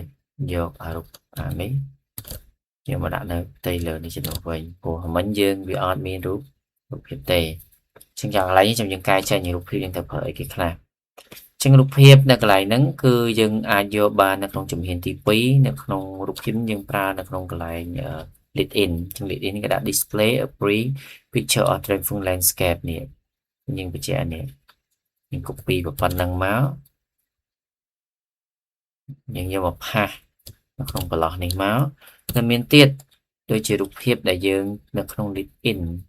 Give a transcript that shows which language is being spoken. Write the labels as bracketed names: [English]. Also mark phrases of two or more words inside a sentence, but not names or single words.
[Khmer] យកអារូបអានេះយើងមកដាក់នៅផ្ទៃលើនេះជំនួសវិញព្រោះមិញយើងវាអត់មានរូបភាពទេចឹងយ៉ាងកន្លែង នេះខ្ញុំយើងកែចេញរូបភាពយើងទៅប្រើអីគេខ្លះចឹងរូបភាពនៅកន្លែងហ្នឹងគឺយើងអាចយកបាននៅក្នុងជំហានទី2នៅក្នុងរូបភាពយើងប្រើនៅក្នុងកន្លែង [English] lead in [Khmer] ចឹង [English] lead in [Khmer] គេដាក់ [English] display a pre picture or transform landscape [Khmer] នេះយើងបញ្ជាក់នេះយើង copy ប៉ុណ្ណឹងមកយើងយកមកផាសនៅក្នុងប្រឡោះនេះមកតែមានទៀតដូចជារូបភាពដែលយើងនៅក្នុង [English] lead in